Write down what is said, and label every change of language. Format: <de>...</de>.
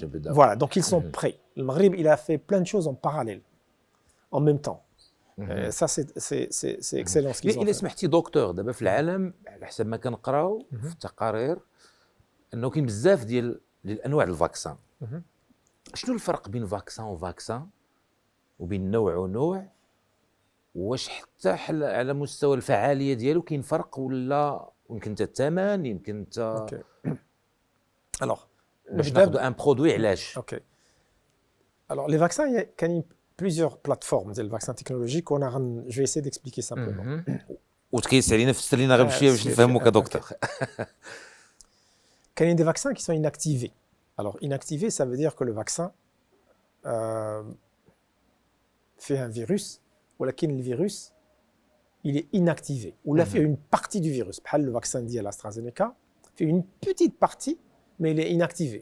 <fr>voilà, donc ils sont prêts. Le Maghreb, il a fait plein de choses en parallèle, en même temps. Ça c'est excellent ce qu'ils ont إلا fait.</fr> <ar>سمحتي دكتور، دابا في العالم على حسب ما كنقراو في التقارير انه كاين بزاف ديال الانواع الفاكسان. شنو الفرق بين فاكسان وفاكسان وبين نوع ونوع؟ واش حتى على مستوى الفعاليه ديالو كاين فرق، ولا يمكن حتى الثمن، يمكن حتى</ar> <fr>Alors</fr> <ar>باش ناخذ ان برودوي علاش؟ OK.</ar> <fr>Alors les vaccins, il y a كاين plusieurs plateformes</fr> <ar>ديال الفاكسان تكنولوجيك، وانا</ar> <fr>je vais essayer d'expliquer simplement.</fr> <ar>وتكيس علينا فسر لينا غير بشويه باش نفهموك دكتور.</ar> <fr>كاين des vaccins qui sont inactivés. Alors inactivé, ça veut dire que le vaccin fait un virus, ولكن le virus il est inactivé, ou il fait une partie du virus. بحال le vaccin ديال AstraZeneca fait une petite partie, mais il est inactivé.</fr>